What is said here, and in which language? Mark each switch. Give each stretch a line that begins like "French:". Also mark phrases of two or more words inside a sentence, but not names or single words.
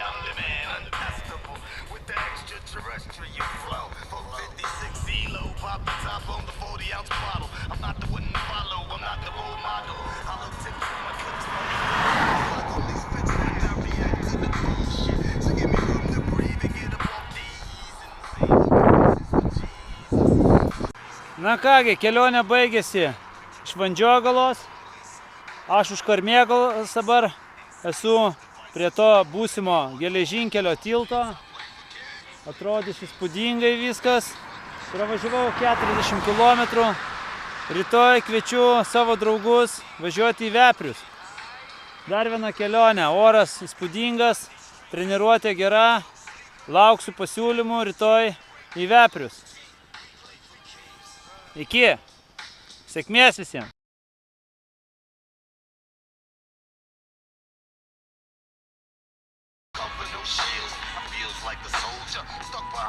English: I'm the man, unbestable with the extraterrestrial flow. 456 CeeLo, pop the top on the 40-ounce bottle. I'm not the one to follow, I'm not the role model. Hollow tips on my clips, only spits and I react to the bullshit. So give me room to breathe and get up off these
Lithuanian: Na kągi, kelionė baigėsi iš Vandžiogalos. Aš už Karmėgalos dabar esu prie to būsimo geležinkelio tilto. Atrodys įspūdingai viskas. Pravažiavau 40 km. Rytoj kviečiu savo draugus važiuoti į Veprius. Dar viena kelionė. Oras įspūdingas, treniruotė gera. Lauksiu pasiūlymų rytoj į Veprius. Iki. Sėkmės visiems.
English: shields. I feels like a soldier.